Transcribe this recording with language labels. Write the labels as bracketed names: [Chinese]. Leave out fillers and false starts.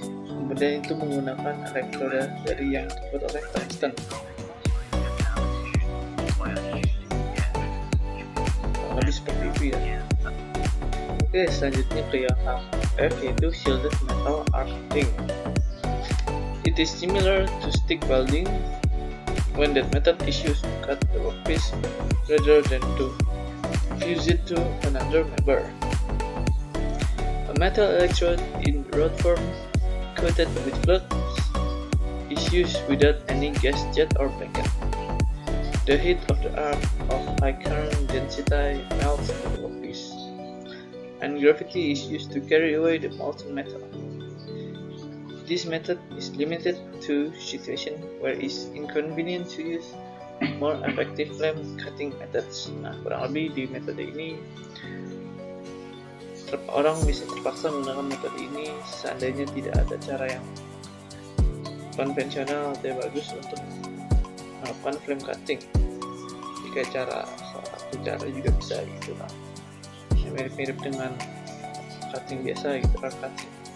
[Indonesian] Kemudian itu menggunakan elektroda dari yang terbuat oleh tungsten. Lebih seperti itu ya. Oke, selanjutnya ke yang F yaitu shielded metal arc cutting. [English] It is similar to stick welding when that method is used to cut the workpiece rather than to fuse it to another member. metal electrode in rod form coated with flux is used without any gas jet or blanket. The heat of the arc of high current density melts the workpiece, and gravity is used to carry away the molten metal. This method is limited to situations where it is inconvenient to use more effective flame cutting methods. [Indonesian] Nah, kurang lebih di metode ini orang bisa terpaksa menggunakan metode ini seandainya tidak ada cara yang konvensional atau bagus untuk melakukan flame cutting. Jika salah satu cara juga bisa gitu lah, mirip-mirip dengan cutting biasa gitu, arc cutting.